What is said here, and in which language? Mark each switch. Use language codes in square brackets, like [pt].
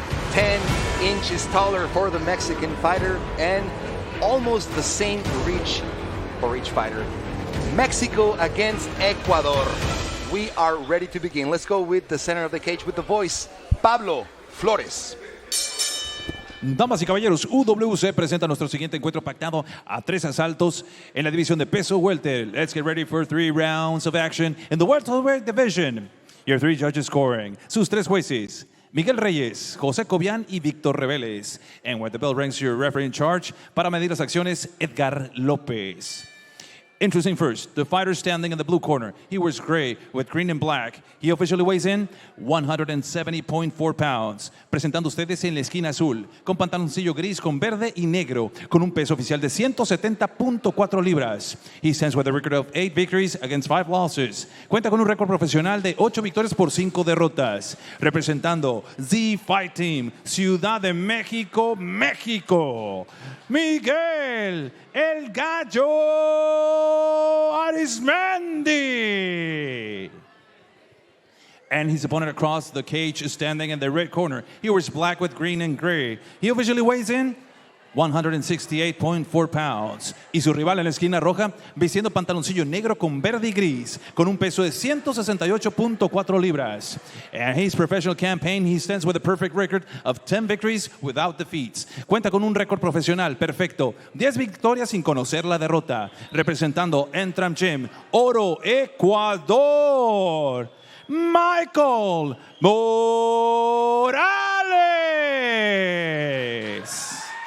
[en] 10 inches taller for the Mexican fighter, and almost the same reach for each fighter. Mexico against Ecuador. We are ready to begin. Let's go with the center of the cage with the voice, Pablo Flores. [es] Damas y caballeros, UWC presenta nuestro siguiente encuentro pactado a 3 asaltos en la división de peso welter. [en] Let's get ready for 3 rounds of action in the welterweight division. Your 3 judges scoring. [es] Sus 3 jueces, [en] Miguel Reyes, José Cobian y Víctor Reveles. And when the bell rings, your referee in charge [es] para medir las acciones, [en] Edgar López. Introducing first, the fighter standing in the blue corner. He wears gray with green and black. He officially weighs in 170.4 pounds. [es] Presentando ustedes en la esquina azul, con pantaloncillo gris con verde y negro, con un peso oficial de 170.4 libras. [en] He stands with a record of 8 victories against 5 losses. [es] Cuenta con un récord profesional de 8 victorias por 5 derrotas. Representando The Fight Team, Ciudad de México, México, Miguel El Gallo Arizmendi. [en] And his opponent across the cage is standing in the red corner. He wears black with green and gray. He officially weighs in 168.4 pounds. [es] Y su rival en la esquina roja, vistiendo pantaloncillo negro con verde y gris, con un peso de 168.4 libras. [en] And his professional campaign, he stands with a perfect record of 10 victories without defeats. [es] Cuenta con un récord profesional perfecto, 10 victorias sin conocer la derrota. Representando Entram Gym, Oro, Ecuador, Michael Morales.